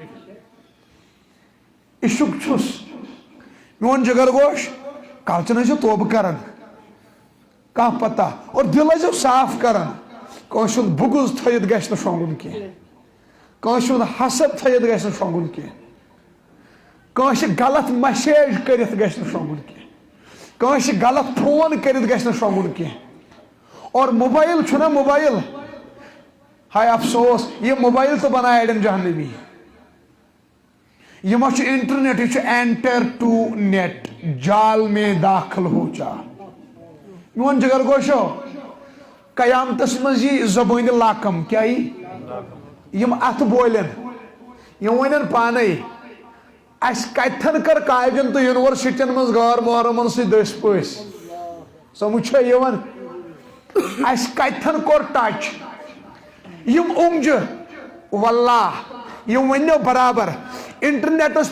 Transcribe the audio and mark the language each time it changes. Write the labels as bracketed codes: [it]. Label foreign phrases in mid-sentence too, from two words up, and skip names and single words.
[ks] عشق چھُس میون جگر گوش کالچن ٲسِو توبہٕ کران کانٛہہ پتہ اور دل ٲسِو صاف کران کٲنٛسہِ ہُنٛد بُغض تھٲیِتھ گژھِ نہٕ شۄنٛگُن کینٛہہ کٲنٛسہِ ہُنٛد حسد تھٲیِتھ گژھِ نہٕ شۄنٛگُن کینٛہہ کٲنٛسہِ غلط مسیج کٔرِتھ گژھِ نہٕ شۄنٛگُن کینٛہہ کٲنٛسہِ غلط فون کٔرِتھ گژھِ نہٕ شۄنٛگُن کینٛہہ اور موبایل چھُنہ موبایل ہاے افسوس یہِ موبایل تہِ بنایہِ اڑٮ۪ن جہنمی یہِ ما چھُ انٹرنیٹ یہِ چھُ [en] enter to net [ur] جال میں داخل ہو جا [ks] میون جگر گوشو قیامتس منٛز یی زبٲنہِ لاکم کیاہ یی یِم اتھ بولن یِم ونن پانے اسہِ کتٮ۪ن کٔر کالجن تہٕ یونیورسٹین منٛز غٲر محرمن سۭتۍ دٔسۍ پٲسۍ سمجھ چھا یِوان اسہِ کتٮ۪ن کوٚر ٹچ یِم اوٚنٛگجہِ واللہ یِم ؤنِو برابر انٹرنیٹس